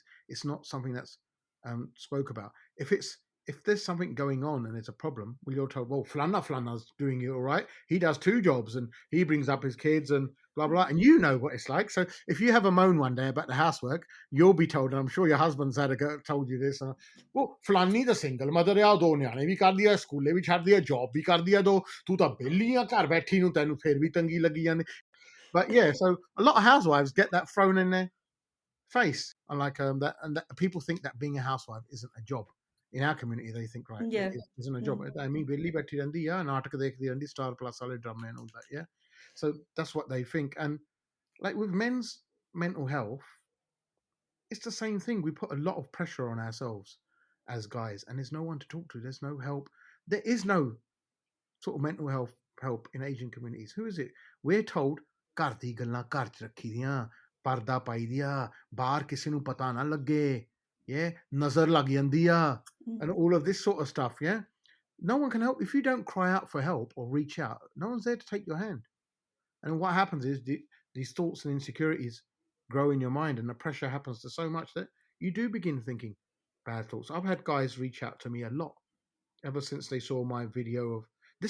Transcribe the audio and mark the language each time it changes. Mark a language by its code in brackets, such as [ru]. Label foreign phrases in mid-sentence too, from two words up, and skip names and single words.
[en] It's not something that's spoke about. If there's something going on and there's a problem, well, you're told, well, Flana's doing it all right. He does 2 jobs and he brings up his kids and blah, blah. And you know what it's like. So if you have a moan one day about the housework, you'll be told, and I'm sure your husband's told you this, well, Flani the single mother [pa] ਆ 2 ਨਿਆਣੇ ਵੀ ਕਰਦੀ ਆ ਸਕੂਲੇ ਵੀ ਛੱਡਦੀ ਆ ਜੌਬ ਵੀ ਕਰਦੀ ਆ 2 ਤੂੰ ਤਾਂ ਬੇਲੀ ਆ ਘਰ ਬੈਠੀ ਨੂੰ ਤੈਨੂੰ ਫੇਰ ਵੀ ਤੰਗੀ ਲੱਗੀ ਜਾਂਦੀ. [en] But yeah, so a lot of housewives get that thrown in their face, and like that people think that being a housewife isn't a job. In our community, they think, right, Yeah. it isn't a job. I mean, [pa] ਵਿਹਲੀ ਬੈਠੀ ਰਹਿੰਦੀ ਆ, ਨਾਟਕ ਦੇਖਦੀ ਰਹਿੰਦੀ, [en] Star Plus wale drama and all that, yeah. So that's what they think. And like with men's mental health, it's the same thing. We put a lot of pressure on ourselves as guys, and there's no one to talk to. There's no help. There is no sort of mental health help in Asian communities. Who is it? We're told, [pa] ਘਰ ਦੀ ਗੱਲਾਂ ਘਰ 'ਚ ਰੱਖੀ ਦੀਆਂ, ਪਰਦਾ ਪਾਈ ਦੀਆਂ, ਬਾਹਰ ਕਿਸੇ ਨੂੰ ਪਤਾ ਨਾ ਲੱਗੇ, yeah, ਨਜ਼ਰ ਲੱਗ ਜਾਂਦੀ ਆ, [en] and all of this sort of stuff, yeah. No one can help. If you don't cry out for help or reach out, no one's there to take your hand. And what happens is these thoughts and insecurities grow in your mind, and the pressure happens to so much that you do begin thinking bad thoughts. I've had guys reach out to me a lot ever since they saw my video of this.